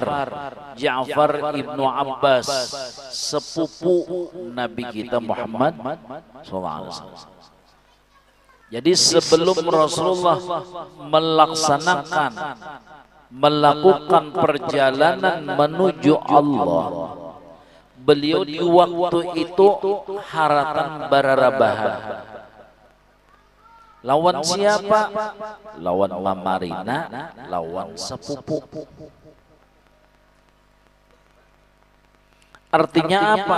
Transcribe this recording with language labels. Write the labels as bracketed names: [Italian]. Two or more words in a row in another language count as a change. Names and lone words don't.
[Indonesian] Ja'far ibnu Abbas, sepupu Nabi kita Muhammad SAW. Jadi sebelum Rasulullah melakukan perjalanan menuju Allah, [Banjar] beliau di waktu itu haratan bararabahan. Lawan siapa? Lawan mamarina, lawan sepupu. [Indonesian] Artinya apa?